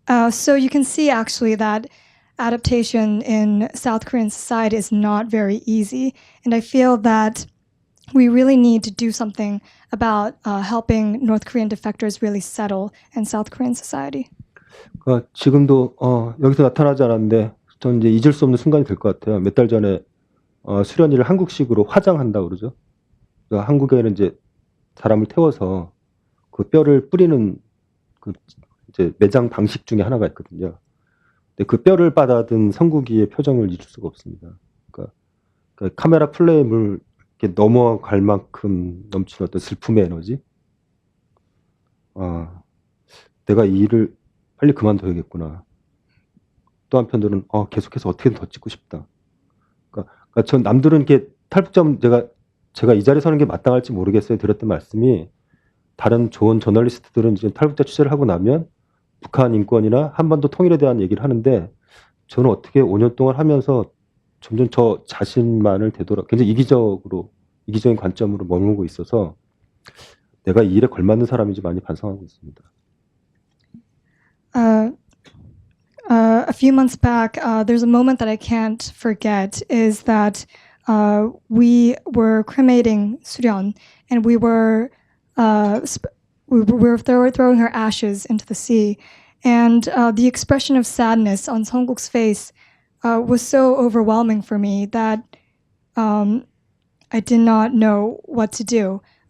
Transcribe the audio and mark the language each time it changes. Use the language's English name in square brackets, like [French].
[English] So you can see actually that adaptation in South Korean society is not very easy, and I feel that we really need to do something about helping North Korean defectors really settle in South Korean society. [Korean] 지금도 여기서 나타나지 않았는데 저는 이제 잊을 수 없는 순간이 될 것 같아요. 몇 달 전에 수련이를 한국식으로 화장한다고 그러죠. 그러니까 한국에는 이제 사람을 태워서 그 뼈를 뿌리는 그 이제 매장 방식 중에 하나가 있거든요. 근데 그 뼈를 받아든 성국이의 표정을 잊을 수가 없습니다. 그러니까 카메라 플레임을 이렇게 넘어갈 만큼 넘치는 어떤 슬픔의 에너지. 내가 이 일을 빨리 그만둬야겠구나. 또 한편으로는 계속해서 어떻게든 더 찍고 싶다. 그러니까 전 남들은 이렇게 탈북자면 제가 이 자리에 서는 게 마땅할지 모르겠어요. 드렸던 말씀이, 다른 좋은 저널리스트들은 이제 탈북자 취재를 하고 나면 북한 인권이나 한반도 통일에 대한 얘기를 하는데, 저는 어떻게 5년 동안 하면서 점점 저 자신만을 굉장히 이기적인 관점으로 머물고 있어서 내가 이 일에 걸맞는 사람인지 많이 반성하고 있습니다. [English] A few months back, there's a moment that I can't forget is that we were cremating Suryeon, and we were throwing her ashes into the sea. And the expression of sadness on Seongguk's face was so overwhelming for me that I did not know what to do.